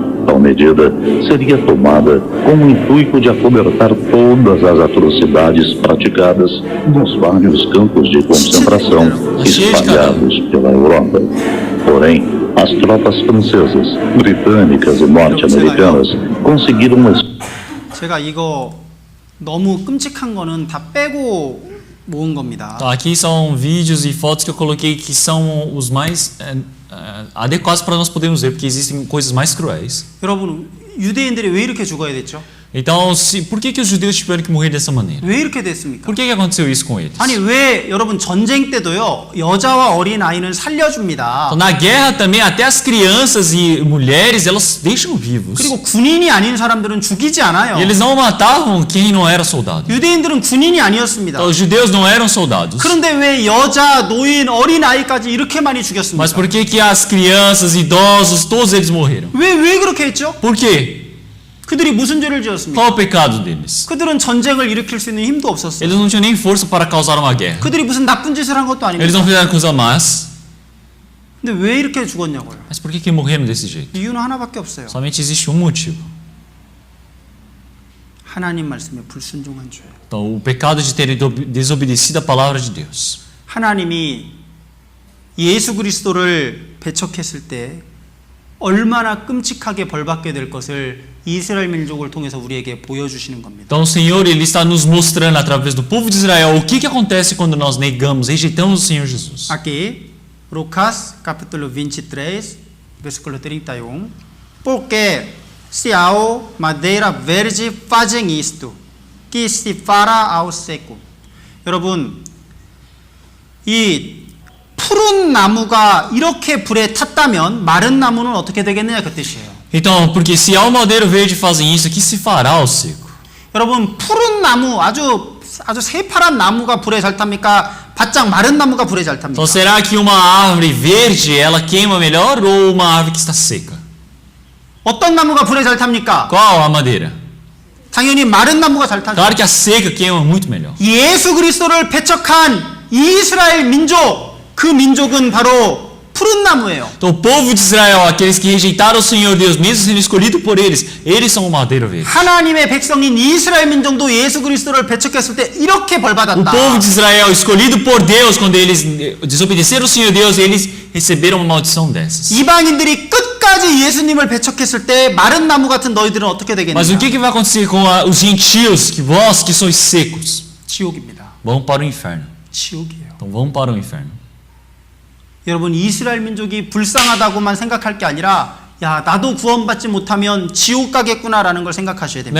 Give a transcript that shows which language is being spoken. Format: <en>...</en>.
<pt>Tal medida seria tomada com o intuito de acobertar todas as atrocidades praticadas nos vários campos de concentração espalhados pela Europa. Porém, as tropas francesas, britânicas e norte-americanas conseguiram</pt> <ko>제가 이거 너무 끔찍한 거는 다 빼고 모은 겁니다.</ko> <pt>Então, aqui são vídeos e fotos que eu coloquei que são os mais adequados para nós podermos ver, porque existem coisas mais cruéis.</pt> <ko>여러분, 유대인들이 왜 이렇게 죽어야 됐죠?</ko> <pt>Então, por que os judeus tiveram que morrer dessa maneira?</pt> <ko>왜 이렇게 됐습니까?</ko> <pt>Por que aconteceu isso com eles?</pt> <ko>아니 왜 여러분 전쟁 때도요 여자와 어린 아이는 살려줍니다.</ko> <pt>Então, na guerra também até as crianças e mulheres elas deixam vivos.</pt> <ko>그리고 군인이 아닌 사람들은 죽이지 않아요.</ko> <pt>E eles não matavam quem não era soldado.</pt> <ko>유대인들은 군인이 아니었습니다.</ko> <pt>Então, os judeus não eram soldados.</pt> <ko>그런데 왜 여자, 노인, 어린 아이까지 이렇게 많이 죽였습니까?</ko> <pt>Mas por que as crianças, idosos, todos eles morreram?</pt> <ko>왜 그렇게 했죠?</ko> <pt>Por quê?</pt> <ko>그들이 무슨 죄를 지었습니까?</ko> <pt>Qual o pecado deles?</pt> <ko>그들은 전쟁을 일으킬 수 있는 힘도 없었어요.</ko> <pt>Eles não tinham nem força para causar uma guerra.</pt> <ko>그들이 무슨 나쁜 짓을 한 것도</ko> <pt>Eles</pt> <ko>아닙니다.</ko> <pt>não fizeram coisa más.</pt> <ko>근데 왜 이렇게 죽었냐고요?</ko> <pt>Mas por que morreram desse jeito?</pt> <ko>이유는 하나밖에 없어요.</ko> <pt>Somente existe um motivo.</pt> <ko>하나님 말씀에 불순종한 죄.</ko> <pt>Então, o pecado de terem desobedecido a palavra de Deus.</pt> <ko>하나님이 예수 그리스도를 배척했을 때 얼마나 끔찍하게 벌받게 될 것을 이스라엘 민족을 통해서 우리에게 보여주시는 겁니다.</ko> <pt>Então, o Senhor ele está nos mostrando através do povo de Israel o que acontece quando nós negamos, rejeitamos o Senhor Jesus. Aqui, Lucas capítulo 23, versículo 31. Porque se ao madeira verde fazem isto, que se fará ao seco.</pt> <ko>여러분, 이 푸른 나무가 이렇게 불에 탔다면 마른 나무는 어떻게 되겠느냐 그 뜻이에요.</ko> <pt>Então, porque se ao madeiro verde fazem isso, o que se fará ao seco?</pt> <ko>여러분, 푸른 나무 아주 새파란 나무가 불에 잘 탑니까? 바짝 마른 나무가 불에 잘 탑니까?</ko> <pt>Então, será que uma árvore verde ela queima melhor ou uma árvore que está seca?</pt> <ko>어떤 나무가 불에 잘 탑니까?</ko> <pt>Qual a madeira?</pt> <ko>당연히 마른 나무가 잘 타죠.</ko> <pt>Claro que a seca queima muito melhor.</pt> <ko>예수 그리스도를 배척한 이스라엘 민족, 그 민족은 바로 푸른 나무예요.</ko> <pt>Então, o povo de Israel, aqueles que rejeitaram o Senhor Deus, mesmo sendo escolhido por eles são o madeiro verde.</pt> <ko>하나님의 백성인 이스라엘 민족도 예수 그리스도를 배척했을 때 이렇게</ko> <pt>O</pt> <ko>벌받았다.</ko> <pt>povo de Israel, escolhido por Deus, quando eles desobedeceram o Senhor Deus, eles receberam uma maldição dessas.</pt> <ko>이방인들이 끝까지 예수님을 배척했을 때 마른 나무 같은 너희들은 어떻게</ko> <pt>Mas o</pt> <ko>되겠느냐?</ko> <pt>que vai acontecer com os gentios, que vós que sois secos?</pt> <ko>지옥입니다.</ko> <pt>Vão para o inferno.</pt> <ko>지옥이에요.</ko> <pt>Então vão para o inferno.</pt> <ko>여러분, 이스라엘 민족이 불쌍하다고만 생각할 게 아니라 야, 나도 구원받지 못하면 지옥 가겠구나라는 걸 생각하셔야 됩니다.</ko>